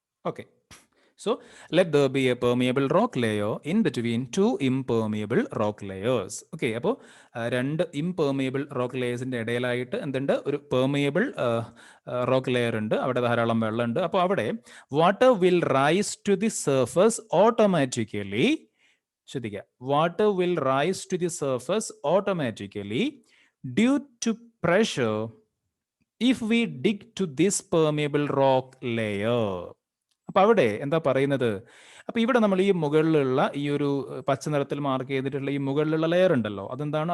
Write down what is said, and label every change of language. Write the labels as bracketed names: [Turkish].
[English] Okay, so let there be a permeable rock layer in between two impermeable rock layers. [Malayalam] Okay, അപ്പോൾ രണ്ട് impermeable rock layersന്റെ ഇടയിലായിട്ട് എന്തുണ്ട്, ഒരു permeable rock layer ഉണ്ട്. അവിടെ ധാരാളം വെള്ളമുണ്ട്. അപ്പോൾ അവിടെ [English] water will rise to the surface automatically [Malayalam] ശ്രദ്ധിക്കുക, [English] Water will rise to the surface automatically due to pressure if we dig to this permeable rock layer. [Malayalam] അപ്പൊ അവിടെ എന്താ പറയുന്നത്? അപ്പൊ ഇവിടെ നമ്മൾ ഈ മുകളിലുള്ള ഈ ഒരു പച്ച നിറത്തിൽ മാർക്ക് ചെയ്തിട്ടുള്ള ഈ മുകളിലുള്ള ലെയർ ഉണ്ടല്ലോ, അതെന്താണ്?